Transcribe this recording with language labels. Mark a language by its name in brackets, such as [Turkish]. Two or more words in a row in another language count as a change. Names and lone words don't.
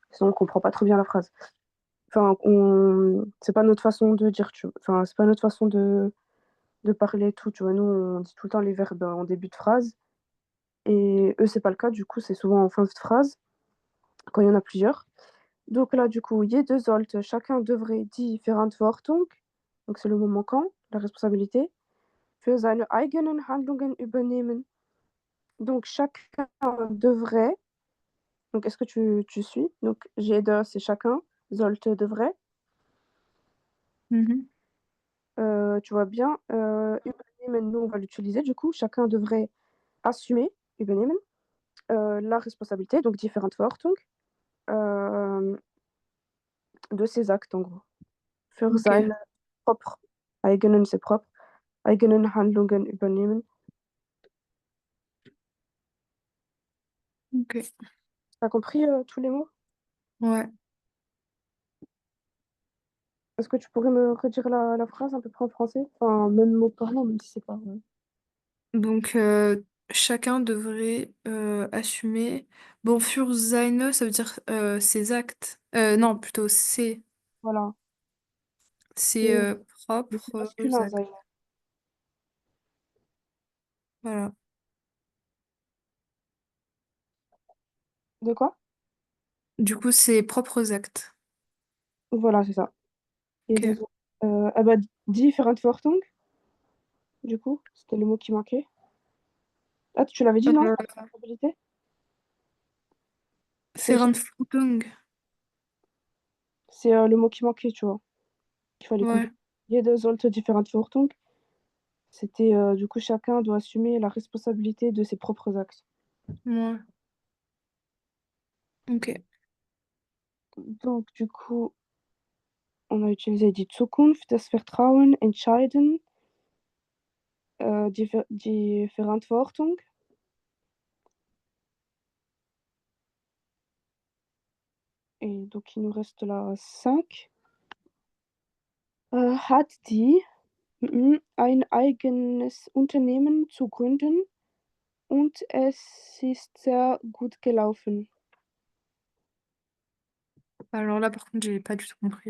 [French] Sinon, on comprend pas trop bien la phrase. Enfin, c'est pas notre façon de dire, enfin, c'est pas notre façon de parler et tout, tu vois. Nous, on dit tout le temps les verbes en début de phrase. Et eux, c'est pas le cas. Du coup, c'est souvent en fin de phrase, quand il y en a plusieurs. Donc là, du coup, [German] jeder sollte, [French] chacun devrait [German] die Verantwortung, [French] donc c'est le mot manquant, la responsabilité, [German] für seine eigenen Handlungen übernehmen. [French] Donc chacun devrait, donc est-ce que tu suis? Donc jeder, c'est chacun, sollte devrait. Mhm. Tu vois bien, übernehmen, nous, on va l'utiliser, du coup, chacun devrait assumer, übernehmen, la responsabilité, donc [German] die Verantwortung, [French] euh, de ses actes, en gros. [German] Für [French] Ok. [German] seine propre, eigenen, [French] c'est propre, [German] eigenen Handlungen übernehmen. [French] Ok. T'as compris tous les mots? Ouais. Est-ce que tu pourrais me redire la phrase à peu près en français? Enfin, même mot par mot, même si c'est pas. Donc, chacun devrait assumer. Bon, [German] für seine, [French] ça veut dire ses actes. Non, plutôt Voilà. ses Et mais c'est propres masculin, actes. Zayn. Voilà. De quoi? Du coup, ses propres actes. Voilà, c'est ça. Et Ok. deux autres. Ah bah, [German] die Verantwortung, [French] du coup, c'était le mot qui manquait. Ah, tu l'avais dit, non? Euh, Responsabilité? C'est [German] Verantwortung. [French] c'est, le mot qui manquait, tu vois, qu'il fallait Ouais. compléter. [German] Jeder sollte die Verantwortung. [French] C'était, du coup, chacun doit assumer la responsabilité de ses propres actes. Ouais. Ok. Donc, du coup, on a utilisé [German] die Zukunft, das Vertrauen, entscheiden, die Verantwortung. [French] Et donc, il nous reste là 5. [German] Hat die ein eigenes Unternehmen zu gründen und es ist sehr gut gelaufen. [French] Alors là, par contre, j'ai pas du tout compris.